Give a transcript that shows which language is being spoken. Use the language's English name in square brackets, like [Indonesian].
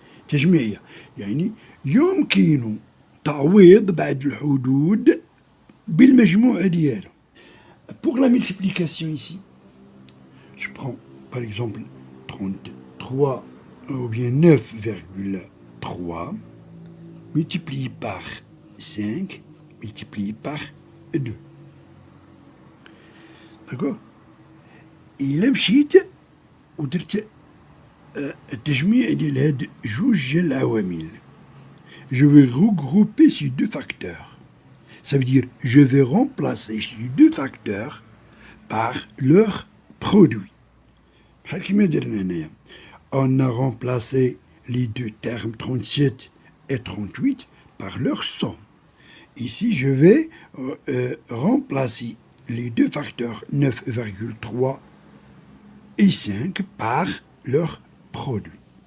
[Arabic] تجميعية يعني يمكن تعويض بعض الحدود بالمجموع ديالهم. [French] Pour la multiplication ici, je prends par exemple 33 ou bien 9,3 multiplié par 5 multiplié par 2. D'accord? [Arabic] إلا مشيت ودرت التجميع ديال هاد جوج ديال العوامل، [French] je vais regrouper ces deux facteurs. Ça veut dire je vais remplacer ces deux facteurs par leur produit. [Arabic] بحال كيما درنا هنايا. [French] On a remplacé les deux termes 37 et 38 par leur somme. Ici, je vais remplacer les deux facteurs 9,3 et 5 par leur produit.